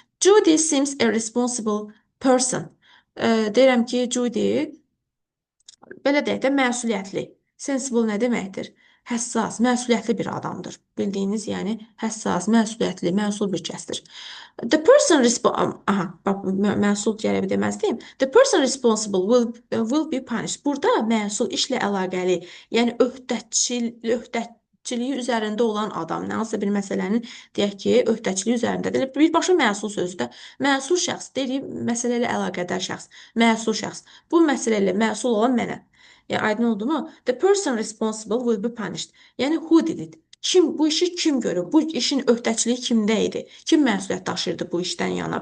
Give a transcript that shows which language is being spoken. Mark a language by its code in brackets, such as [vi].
[en] Judy seems a responsible person. [az] Deyirəm ki, Judy belə deyək də məsuliyyətli. Sensible nə deməkdir? Həssas, məsuliyyətli bir adamdır. Bildiyiniz, yəni həssas, məsuliyyətli, məsul bir kəsdir. [en] The person responsible, [az] aha, bax, məsul gərək deməzdiyim. [en] The person responsible will be punished. [az] Burada məsul işlə əlaqəli, yəni öhdəçiliyi üzərində olan adam, hansısa bir məsələnin deyək ki, öhdəçiliyi üzərindədir. Birbaşa məsul sözü də məsul şəxs, deyir, məsələ ilə əlaqədar şəxs, məsul şəxs. Bu məsələ ilə məsul olan mənəm. Yəni aydın oldu mu? [en] The person responsible will be punished. [az] Yəni [en] who did it? [az] Kim bu işi kim görüb? Bu işin öhdəçiliyi kimdə idi? Kim məsuliyyət daşıyırdı bu işdən yana?